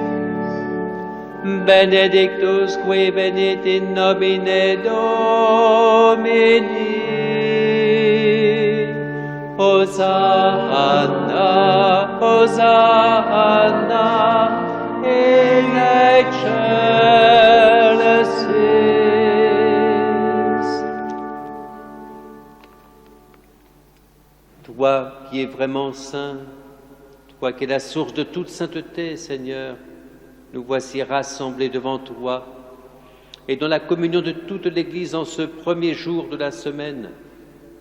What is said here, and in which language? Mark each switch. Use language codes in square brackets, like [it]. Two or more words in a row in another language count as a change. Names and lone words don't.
[la] Benedictus qui venit in nomine Domini. Hosanna, Hosanna, in excelsis. [fr] Toi qui es vraiment saint, toi qui es la source de toute sainteté, Seigneur, nous voici rassemblés devant toi et dans la communion de toute l'Église en ce premier jour de la semaine.